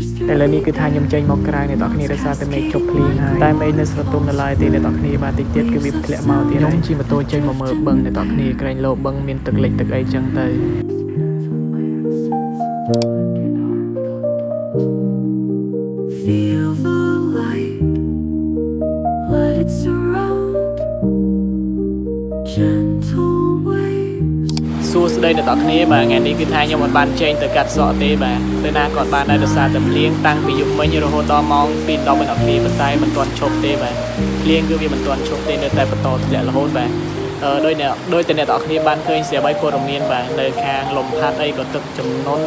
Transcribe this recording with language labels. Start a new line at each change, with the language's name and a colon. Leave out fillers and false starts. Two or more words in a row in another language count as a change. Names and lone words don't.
Khmer: ឥ
English: through
Khmer: ឡូវនេះគឺថាខ្ញុំចេញមកក្រៅអ្នកនរគ្នាដោយសារតែមេឃជប់ភ្លៀងហើយតែមេឃនៅស្រទុំនៅឡើយទេអ្នកនរគ្នាបាទតិចទៀតគឺវាធ្លាក់មកទៀតខ្ញុំជិះម៉ូតូចេញមកមើលបឹងអ្នកនរគ្នាក្រែងលោបឹងមានទឹកលិចទឹកអីចឹងទៅ
English: Feel the light, let it surround. Gentle waves.
Khmer: សួស្តីអ្នកនរគ្នាបាទថ្ងៃនេះគឺថាខ្ញុំអត់បានចេញទៅកាត់សក់ទេបាទទៅណាក៏បានដែរដោយសារតែភ្លៀងតាំងពីយប់មិញរហូតដល់ម៉ោង 2:10 អ្នកនរគ្នាប៉ុន្តែមិនទាន់ឈប់ទេបាទភ្លៀ ងគឺវាមិនទាន់ឈប់ទេនៅតែបន្តធ្លាក់រហូតបាទដោយតែអ្នកនរគ្នាបានឃើញស្រាប់ហើយព័ត៌មានបាទនៅខាងលំផាត់អីក៏ទឹកចំនួន